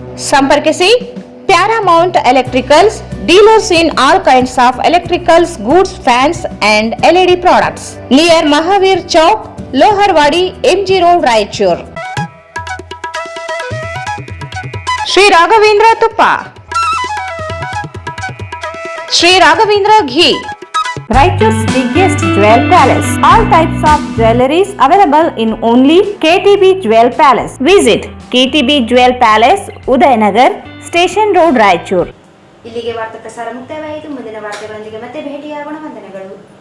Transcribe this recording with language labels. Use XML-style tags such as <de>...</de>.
<kn>ಸಂಪರ್ಕಿಸಿ</kn> <en>Paramount electricals, dealers in all kinds of electricals goods, fans and LED products, near Mahavir Chowk, Loharwadi, MG road, Raichur. Shri Raghavendra ತುಪ್ಪ, Shri Raghavendra ghee, Raichur's biggest jewel palace. All types of jewelries available in only KTB Jewel Palace. Visit KTB Jewel Palace, Udayanagar, Station Road, Raichur.</en> <kn>ಇಲ್ಲಿಗೆ ವಾರ್ತಾ ಪ್ರಸಾರ ಮುಕ್ತಾಯವಾಯಿತು. ಮುಂದಿನ ವಾರ್ತೆಗಳೊಂದಿಗೆ ಮತ್ತೆ ಭೇಟಿಯಾಗೋಣ. ವಂದನೆಗಳು.</kn>